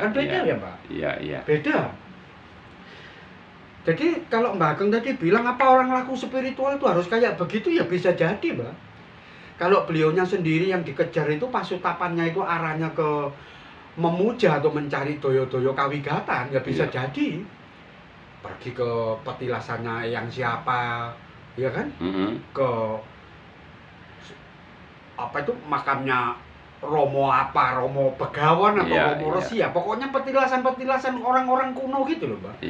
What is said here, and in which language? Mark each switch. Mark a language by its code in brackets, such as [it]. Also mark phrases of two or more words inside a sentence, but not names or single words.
[id] Kan beda iya. ya, Mbak? Iya, iya. Beda. Jadi kalau Mbak Ageng tadi bilang apa orang laku spiritual itu harus kayak begitu ya bisa jadi, Mbak. Kalau beliaunya sendiri yang dikejar itu pasutapannya itu arahnya ke memuja atau mencari [jv] doyo-doyo kawigatan [id] ya bisa Iya. jadi. Pergi ke petilasannya yang siapa, ya kan? Ke apa itu makamnya Romo apa, Romo Begawan atau Iya, Romo iya. Resi ya. Pokoknya petilasan-petilasan orang-orang kuno gitu loh, Mbak.